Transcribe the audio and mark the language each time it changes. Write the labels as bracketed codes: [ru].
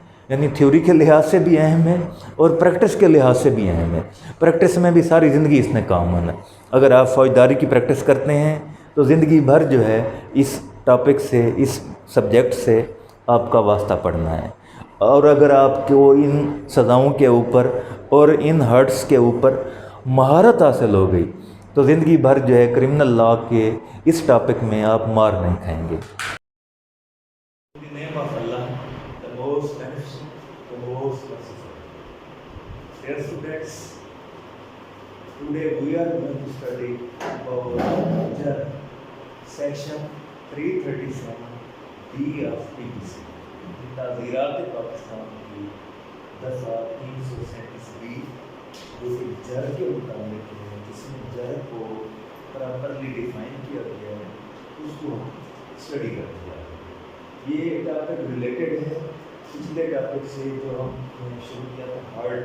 [ur] یعنی تھیوری کے لحاظ سے بھی اہم ہے، اور پریکٹس کے لحاظ سے بھی اہم ہے۔ پریکٹس میں بھی ساری زندگی اس نے کام آنا ہے۔ اگر آپ فوجداری کی پریکٹس کرتے ہیں تو زندگی بھر جو ہے اس ٹاپک سے، اس سبجیکٹ سے آپ کا واسطہ پڑھنا ہے، اور اگر آپ کو ان سزاؤں کے اوپر اور ان ہرٹس کے اوپر مہارت حاصل ہو گئی تو زندگی بھر جو ہے کرمنل لاء کے اس ٹاپک میں آپ مار نہیں کھائیں گے۔ [en] In the name of Allah, the most beneficent, the most merciful. Dear students, today we are going to study about section 337B of PPC. [ur] تعزیرات Pakistan کی دفعہ 337B جو کہ جر کے متعلق ہے، جس میں جر کو پراپرلی ڈیفائن کیا گیا ہے، اس کو اسٹڈی کرتے ہیں۔ یہ ٹاپک ریلیٹڈ ہے پچھلے ٹاپک سے جو ہم نے شروع کیا تھا،